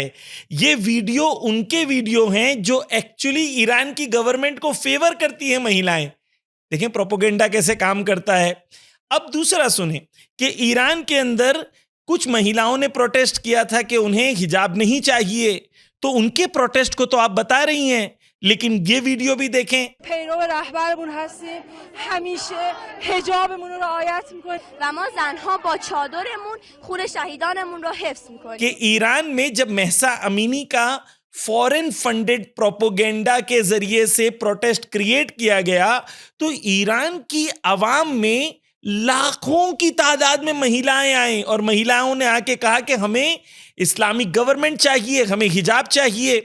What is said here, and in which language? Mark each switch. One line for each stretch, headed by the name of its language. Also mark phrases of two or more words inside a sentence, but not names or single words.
Hindi: ये वीडियो उनके वीडियो हैं जो एक्चुअली ईरान की गवर्नमेंट को फेवर करती हैं महिलाएं। देखें प्रोपेगेंडा कैसे काम करता है। अब दूसरा सुने कि ईरान के अंदर कुछ महिलाओं ने प्रोटेस्ट किया था कि उन्हें हिजाब नहीं चाहिए, तो उनके प्रोटेस्ट को तो आप बता रही हैं, लेकिन ये वीडियो भी देखें।
Persian: پیرو رهبرمون هستیم، همیشه حجابمون رو رعایت میکنیم و ما زنها با چادرمون خون شهیدانمون رو حفظ میکنیم
Hindi: कि ईरान में जब महसा अमीनी का
English: foreign funded propaganda
Hindi: के जरिए से प्रोटेस्ट क्रिएट किया गया, तो ईरान की आवाम में लाखों की तादाद में महिलाएं आई और महिलाओं ने आके कहा कि हमें
English: Islamic government
Hindi: चाहिए, हमें हिजाब चाहिए।